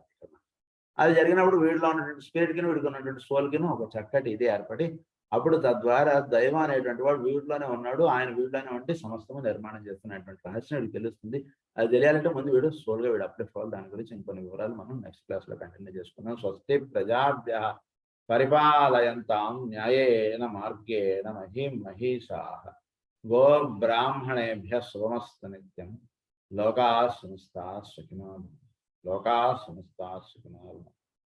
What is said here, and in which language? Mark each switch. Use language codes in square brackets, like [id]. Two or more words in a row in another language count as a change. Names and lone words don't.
[te] అది జరిగినప్పుడు వీడిలో ఉన్నటువంటి స్పిరిట్కి వీడికి ఉన్నటువంటి సోల్కి ఒక చక్కటి ఇది ఏర్పడి, అప్పుడు తద్వారా దైవం అనేటువంటి వాడు వీడిలోనే ఉన్నాడు, ఆయన వీడిలోనే ఉండి సమస్తము నిర్మాణం చేస్తున్నటువంటి రహస్యం వీడికి తెలుస్తుంది. అది తెలియాలంటే ముందు వీడు సోల్గా వీడు అప్లై అవ్వాలి. దాని గురించి ఇంకొన్ని వివరాలు మనం [en] next classలో continue [te] చేసుకుందాం. [sa] స్వస్తి ప్రజాభ్యః పరిపాలయంతాం న్యాయేన మార్గేణ మహీం మహీషాః గో బ్రాహ్మణేభ్యః శుభమస్తు నిత్యం. లోకాః సమస్తాః సుఖినో భవంతు. లోకాః సమస్తాః సుఖినో భవంతు.